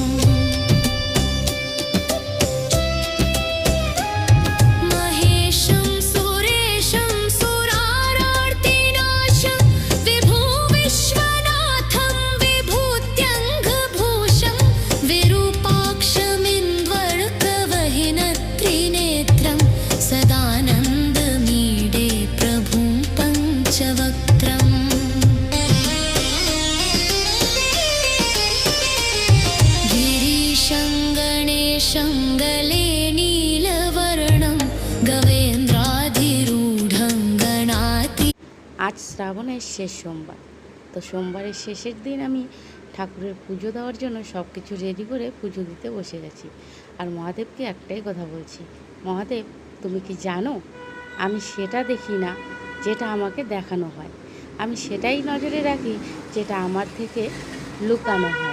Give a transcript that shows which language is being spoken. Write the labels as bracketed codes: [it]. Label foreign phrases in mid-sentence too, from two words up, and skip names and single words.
[sa] महेशं सुरेशं सुरारार्तिनाशं विभु विश्वनाथं विभूत्यङ्गभूषं विरूपाक्षमिन्द्वर्कवहिनत्रिनेत्रं सदानन्दमीडे प्रभुं पञ्चवक्त्रम्। गिरीशं गणेशं गले नीलवर्णं गवेन्द्राधिरूढं गणाति। [bn] আজ শ্রাবণের শেষ সোমবার, তো সোমবারের শেষের দিন আমি ঠাকুরের পুজো দেওয়ার জন্য সব কিছু রেডি করে পুজো দিতে বসে গেছি। আর মহাদেবকে একটাই কথা বলছি, মহাদেব তুমি কি জানো আমি সেটা দেখি না যেটা আমাকে দেখানো হয়, আমি সেটাই নজরে রাখি যেটা আমার থেকে লুকানো হয়।